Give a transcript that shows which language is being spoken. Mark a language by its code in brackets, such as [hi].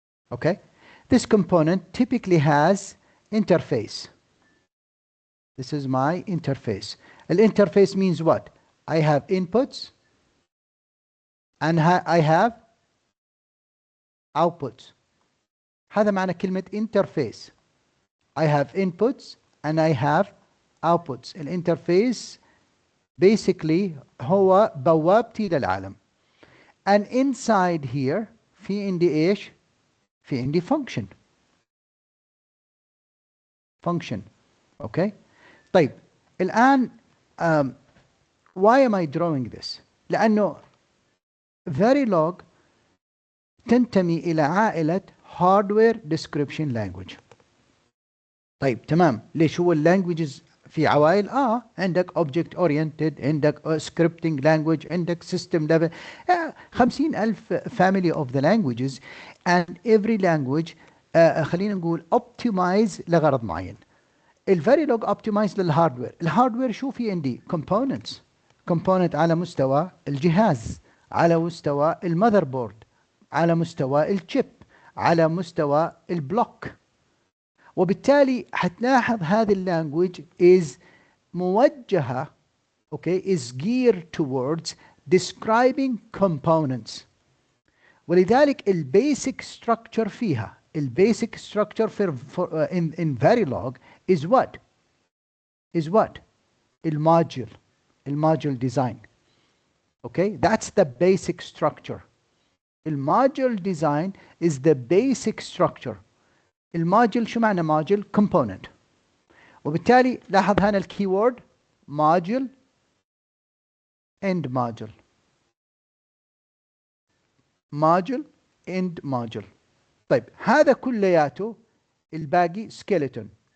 [en] Okay, this component typically has interface. This is my interface. The interface means what? I have inputs and I have outputs. [ar] هذا معنى كلمة interface. [en] I have inputs and I have outputs. [ar] الانترفيس basically هو بوابتي للعالم. [en] And inside here [ar] في عندي ايش؟ في عندي function. [en] Function. Okay? [ar] طيب الآن [en] why am I drawing this؟ لأنه Verilog [ar] تنتمي إلى عائلة [en] hardware description language. [ar] طيب تمام، ليش هو [en] languages [ar] في عوائل؟ عندك [en] object oriented، عندك scripting language، عندك system level، 50,000 family of the languages and every language [ar] خلينا نقول [en] optimize [ar] لغرض معين. الفيريلوج optimize للهاردوير. الهاردوير شو في عندي؟ components. component على مستوى الجهاز، على مستوى المذر بورد، على مستوى الشيب، على مستوى البلوك. وبالتالي حتلاحظ هذه اللانجوج is موجهة [en] is geared towards describing components. [ar] ولذلك البيسك [en] structure [ar] فيها البيسك [en] structure in Verilog is what? الموديول design. That's the basic structure. الموديول design is the basic structure. [ar] الموديول شو معنى موديول؟ component. وبالتالي لاحظ هنا الكيورد [en] module end module. module end module. [ar] طيب هذا كلياته الباقي skeleton.